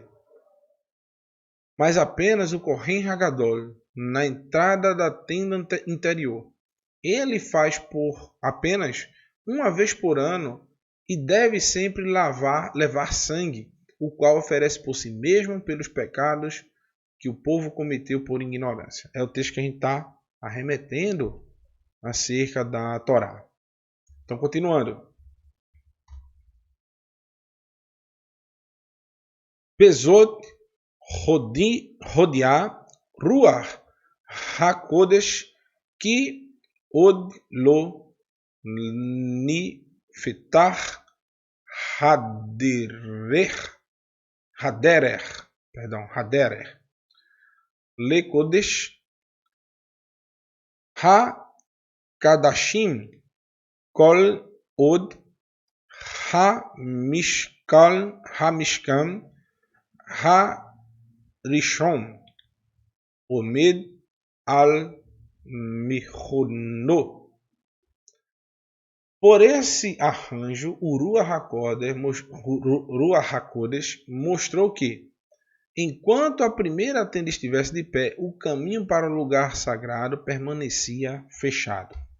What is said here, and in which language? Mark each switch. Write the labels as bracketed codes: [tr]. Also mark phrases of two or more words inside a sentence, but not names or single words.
[pt] Mas apenas o [he] כהן הגדול, [pt] na entrada da tenda interior, ele faz por apenas uma vez por ano e deve sempre levar sangue, o qual oferece por si mesmo pelos pecados que o povo cometeu por ignorância. É o texto que a gente está arremetendo acerca da Torá. Então, continuando. [he] בזאת הודיע רוח הקודש כי עוד לא נפתח הדרך לקודש הקדשים כל עוד המשכן הראשון עומד על מכונו. [pt] Por esse arranjo, o [he] רוח הקודש [pt] mostrou que, enquanto a primeira tenda estivesse de pé, o caminho para o lugar sagrado permanecia fechado.